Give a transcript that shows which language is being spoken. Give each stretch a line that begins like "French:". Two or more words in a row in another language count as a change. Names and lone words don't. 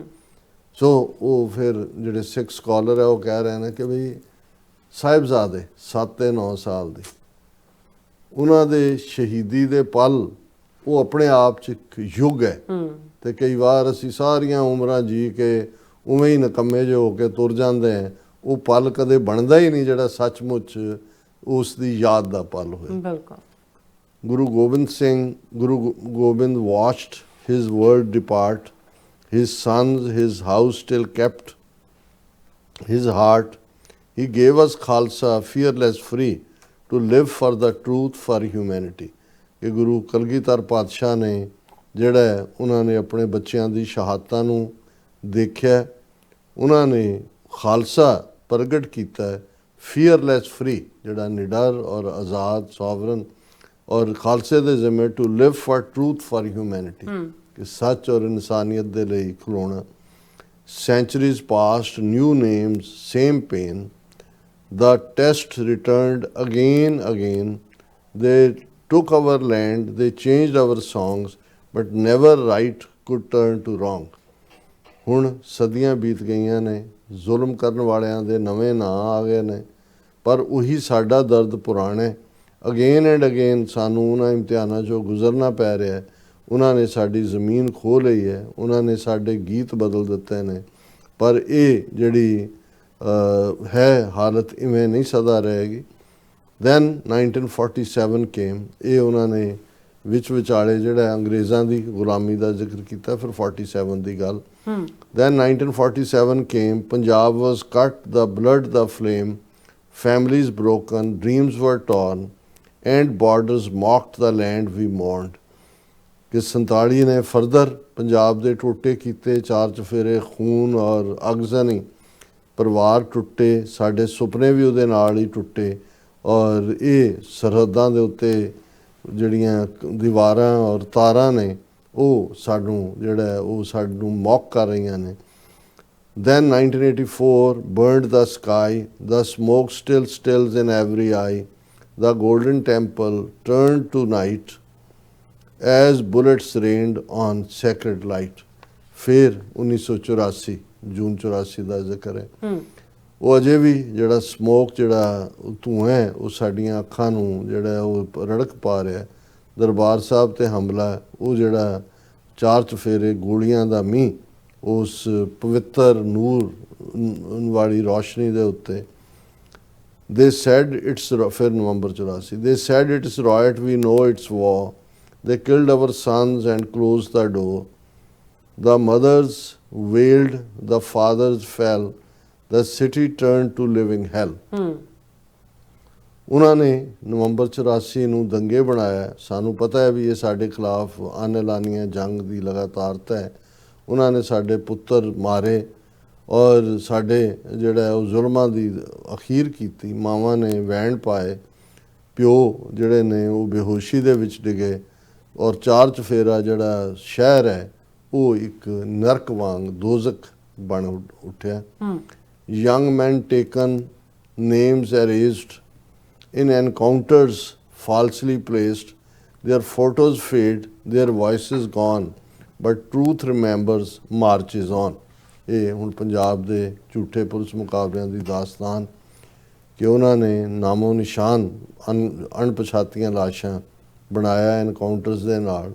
Punjabi: ਸੋ ਉਹ ਫਿਰ ਜਿਹੜੇ ਸਿੱਖ ਸਕਾਲਰ ਹੈ ਉਹ ਕਹਿ ਰਹੇ ਨੇ ਕਿ ਬਈ ਸਾਹਿਬਜ਼ਾਦੇ 7 ਤੇ 9 ਸਾਲ ਦੇ, ਉਹਨਾਂ ਦੇ ਸ਼ਹੀਦੀ ਦੇ ਪਲ ਉਹ ਆਪਣੇ ਆਪ 'ਚ ਇੱਕ ਯੁੱਗ ਹੈ। ਤੇ ਕਈ ਵਾਰ ਅਸੀਂ ਸਾਰੀਆਂ ਉਮਰਾਂ ਜੀ ਕੇ ਉਵੇਂ ਹੀ ਨਿਕੰਮੇ ਜਿਹੇ ਹੋ ਕੇ ਤੁਰ ਜਾਂਦੇ ਹਾਂ, ਉਹ ਪਲ ਕਦੇ ਬਣਦਾ ਹੀ ਨਹੀਂ ਜਿਹੜਾ ਸੱਚਮੁੱਚ ਉਸ ਦੀ ਯਾਦ ਦਾ ਪਲ ਹੋਏ। ਬਿਲਕੁਲ।
English: ਗੁਰੂ ਗੋਬਿੰਦ watched his word depart, his sons, his house still kept his heart. He gave us Khalsa, fearless, free, to live for the truth, for humanity.
Punjabi: ਕਿ ਗੁਰੂ ਕਲਗੀਧਰ ਪਾਤਸ਼ਾਹ ਨੇ ਜਿਹੜਾ ਉਹਨਾਂ ਨੇ ਆਪਣੇ ਬੱਚਿਆਂ ਦੀ ਸ਼ਹਾਦਤਾਂ ਨੂੰ ਦੇਖਿਆ, ਉਹਨਾਂ ਨੇ ਖਾਲਸਾ ਪ੍ਰਗਟ ਕੀਤਾ,
English: fearless free,
Punjabi: ਜਿਹੜਾ ਨਿਡਰ ਔਰ ਆਜ਼ਾਦ ਸੋਵਰਨ, ਔਰ ਖਾਲਸੇ ਦੇ ਜ਼ਿੰਮੇ
English: to live for truth for humanity,
Punjabi: ਕਿ ਸੱਚ ਔਰ ਇਨਸਾਨੀਅਤ ਦੇ ਲਈ ਖਲੋਣਾ।
English: Centuries passed, new names, same pain. The test returned again. They took our land, they changed our songs, but never right could turn to wrong.
Punjabi: ਹੁਣ ਸਦੀਆਂ ਬੀਤ ਗਈਆਂ ਨੇ, ਜ਼ੁਲਮ ਕਰਨ ਵਾਲਿਆਂ ਦੇ ਨਵੇਂ ਨਾਂ ਆ ਗਏ ਨੇ, ਪਰ ਉਹੀ ਸਾਡਾ ਦਰਦ ਪੁਰਾਣਾ ਹੈ।
English: again and again
Punjabi: ਸਾਨੂੰ ਉਹਨਾਂ ਇਮਤਿਹਾਨਾਂ 'ਚੋਂ ਗੁਜ਼ਰਨਾ ਪੈ ਰਿਹਾ ਹੈ। ਉਹਨਾਂ ਨੇ ਸਾਡੀ ਜ਼ਮੀਨ ਖੋਹ ਲਈ ਹੈ, ਉਹਨਾਂ ਨੇ ਸਾਡੇ ਗੀਤ ਬਦਲ ਦਿੱਤੇ ਨੇ, ਪਰ ਇਹ ਜਿਹੜੀ ਹੈ ਹਾਲਤ ਇਵੇਂ ਨਹੀਂ ਸਦਾ ਰਹੇਗੀ।
English: then 1947 came,
Punjabi: ਇਹ ਉਹਨਾਂ ਨੇ ਵਿਚਾਲੇ ਜਿਹੜਾ ਅੰਗਰੇਜ਼ਾਂ ਦੀ ਗੁਲਾਮੀ ਦਾ ਜ਼ਿਕਰ ਕੀਤਾ, ਫਿਰ 47 ਦੀ ਗੱਲ।
English: then 1947 came, Punjab was cut, the blood the flame, families broken, dreams were torn, and borders mocked the land we mourned.
Punjabi: ਕਿ 47 ਨੇ ਫਰਦਰ ਪੰਜਾਬ ਦੇ ਟੋਟੇ ਕੀਤੇ, ਚਾਰ ਚਫੇਰੇ, ਖੂਨ ਔਰ ਅਗਜ਼ਨੀ, ਪਰਿਵਾਰ ਟੁੱਟੇ, ਸਾਡੇ ਸੁਪਨੇ ਵੀ ਉਹਦੇ ਨਾਲ ਹੀ ਟੁੱਟੇ। ਔਰ ਇਹ ਸਰਹੱਦਾਂ ਦੇ ਉੱਤੇ ਜਿਹੜੀਆਂ ਦੀਵਾਰਾਂ ਔਰ ਤਾਰਾਂ ਨੇ ਉਹ ਸਾਨੂੰ ਮੌਕ ਕਰ ਰਹੀਆਂ ਨੇ।
English: Then 1984 burned the sky, the smoke still stills in every eye, the golden temple turned to night as bullets rained on sacred light.
Punjabi: ਫਿਰ 1984 ਜੂਨ 84 ਦਾ ਜ਼ਿਕਰ ਹੈ। ਉਹ ਅਜੇ ਵੀ ਜਿਹੜਾ ਸਮੋਕ, ਜਿਹੜਾ ਧੂੰਆਂ ਹੈ, ਉਹ ਸਾਡੀਆਂ ਅੱਖਾਂ ਨੂੰ ਜਿਹੜਾ ਉਹ ਰੜਕ ਪਾ ਰਿਹਾ। ਦਰਬਾਰ ਸਾਹਿਬ ਤੇ ਹਮਲਾ, ਉਹ ਜਿਹੜਾ ਚਾਰ ਚਫੇਰੇ, ਗੋਲੀਆਂ ਦਾ ਮੀਂਹ, ਉਸ ਪਵਿੱਤਰ ਨੂਰ ਵਾਲੀ ਰੋਸ਼ਨੀ ਦੇ ਉੱਤੇ।
English: They said it's,
Punjabi: ਫਿਰ ਨਵੰਬਰ 84,
English: they said it's riot, we know it's war. They killed our sons and closed the door. The mothers wailed, the fathers fell. The city turned to living hell.
Punjabi: ਉਹਨਾਂ ਨੇ ਨਵੰਬਰ 84 ਨੂੰ ਦੰਗੇ ਬਣਾਇਆ। ਸਾਨੂੰ ਪਤਾ ਹੈ ਵੀ ਇਹ ਸਾਡੇ ਖਿਲਾਫ ਆਨੇ-ਲਾਨੀਆਂ ਜੰਗ ਦੀ ਲਗਾਤਾਰਤਾ ਹੈ। ਉਹਨਾਂ ਨੇ ਸਾਡੇ ਪੁੱਤਰ ਮਾਰੇ ਔਰ ਸਾਡੇ ਜਿਹੜਾ ਉਹ ਜ਼ੁਲਮਾਂ ਦੀ ਅਖੀਰ ਕੀਤੀ। ਮਾਵਾਂ ਨੇ ਵੈਣ ਪਾਏ, ਪਿਓ ਜਿਹੜੇ ਨੇ ਉਹ ਬੇਹੋਸ਼ੀ ਦੇ ਵਿੱਚ ਡਿੱਗੇ, ਔਰ ਚਾਰ ਚਫੇਰਾ ਜਿਹੜਾ ਸ਼ਹਿਰ ਹੈ ਉਹ ਇੱਕ ਨਰਕ ਵਾਂਗ ਦੋਜ਼ਖ ਬਣ ਉੱਠਿਆ।
English: Young men taken, names erased, in encounters falsely placed, their photos fade, their voices gone, but truth remembers, marches on.
Punjabi: ਇਹ ਹੁਣ ਪੰਜਾਬ ਦੇ ਝੂਠੇ ਪੁਲਿਸ ਮੁਕਾਬਲਿਆਂ ਦੀ ਦਾਸਤਾਨ, ਕਿ ਉਹਨਾਂ ਨੇ ਨਾਮੋ ਨਿਸ਼ਾਨ ਅਣਪਛਾਤੀਆਂ ਲਾਸ਼ਾਂ ਬਣਾਇਆ ਐਨਕਾਊਂਟਰਸ ਦੇ ਨਾਲ।